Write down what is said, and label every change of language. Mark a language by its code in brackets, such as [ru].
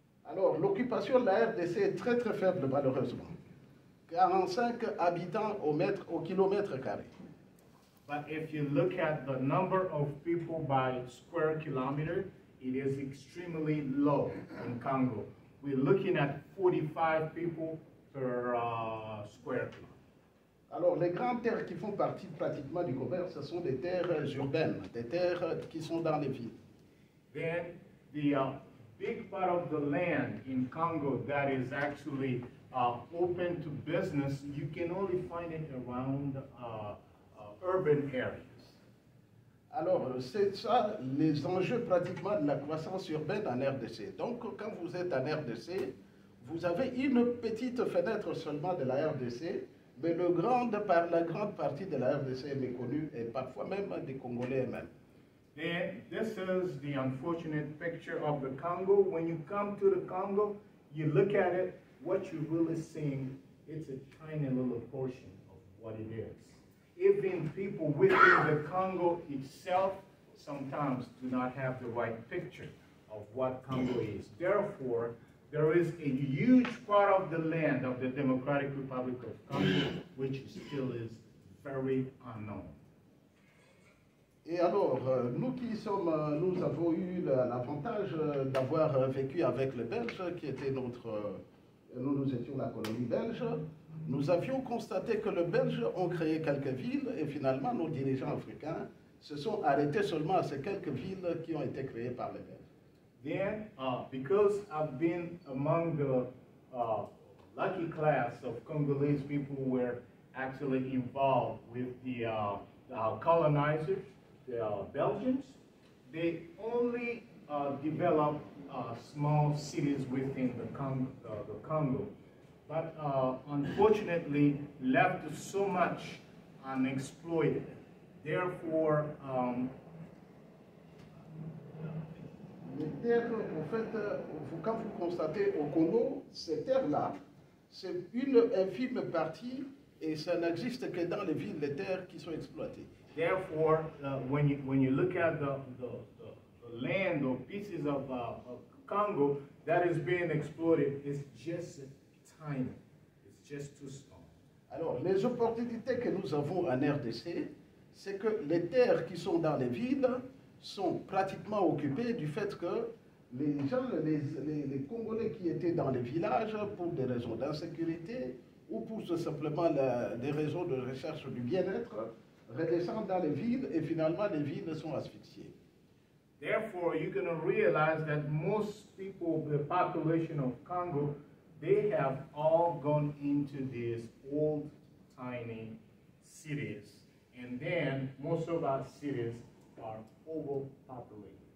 [fr] Alors, l'occupation de la RDC est très très faible malheureusement. 45 habitants au kilomètre carré. [en] But if you look at the number of people by square kilometer, it is extremely low in Congo. We're looking at 45 people per square kilometer. [fr] Alors, les grandes terres qui font partie pratiquement du commerce, ce sont des terres urbaines, des terres qui sont dans les villes. [en] Then the big part of the land in Congo that is actually open to business, you can only find it around urban areas. [fr] Alors, c'est ça les enjeux pratiquement de la croissance urbaine en RDC. Donc, quand vous êtes en RDC, vous avez une petite fenêtre seulement de la RDC, mais la grande partie de la RDC est méconnue, et parfois même des Congolais eux-mêmes. [en] Then this is the unfortunate picture of the Congo. When you come to the Congo, you look at it, what you're really seeing, it's a tiny little portion of what it is. Even people within the Congo itself sometimes do not have the right picture of what Congo is. Therefore, there is a huge part of the land of the Democratic Republic of Congo which still is very unknown. [fr] Et alors, nous avons eu l'avantage d'avoir vécu avec les Belges, qui étaient nous étions la colonie belge. Nous avions constaté que les Belges ont créé quelques villes et finalement nos dirigeants africains se sont arrêtés seulement à ces quelques villes qui ont été créées par les Belges. [en] Then, because I've been among the lucky class of Congolese people who were actually involved with the colonizers, the Belgians, they only developed small cities within the Congo. But unfortunately left so much unexploited. Therefore, [fr] les terres, en fait, quand vous constatez au Congo, ces terres-là, c'est une infime partie et ça n'existe que dans les villes, les terres qui sont exploitées. [en] Therefore, when you look at the land or pieces of Congo that is being exploited, it's just tiny. It's just too small. [fr] Alors, les opportunités que nous avons en RDC, c'est que les terres qui sont dans les villes sont pratiquement occupées du fait que les gens, les Congolais qui étaient dans les villages pour des raisons d'insécurité ou pour tout simplement des raisons de recherche du bien-être, redescendent dans les villes et finalement les villes sont asphyxiées. [en] Therefore, you're going to realize that most people, the population of Congo, they have all gone into these old, tiny cities. And then most of our cities are overpopulated.